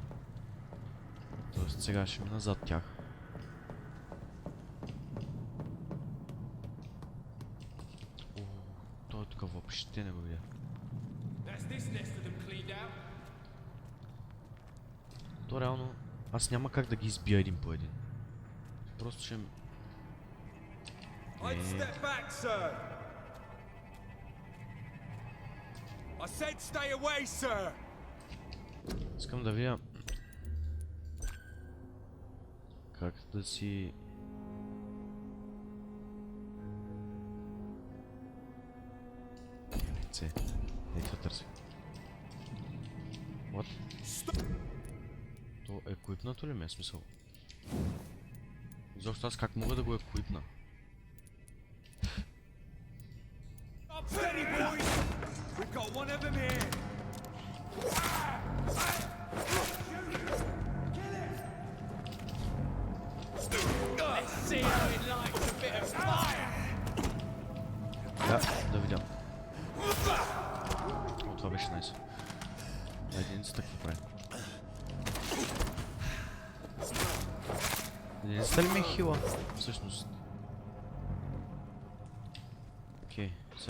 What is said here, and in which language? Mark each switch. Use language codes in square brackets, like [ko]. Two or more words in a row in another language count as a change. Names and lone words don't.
[bg] Тоест сега ще мина зад тях. О, той тук въобще не го видя. То реално аз няма как да ги избия един по един. Просто ще... [en] I'd step back, sir. I said stay away, sir. [bg] Искам да видя как да си... Це. Това търси. What? То еквипнато ли ме е смисъл? Изобщо аз как мога да го еквипна? [en] Steady, boys. We've got one of them here. Let's see how it likes a bit of fire. [bg] Да видям. О, това беше найс. Единицата какво прави? Единицата ли ми е хила? Всъщност. Окей, сега.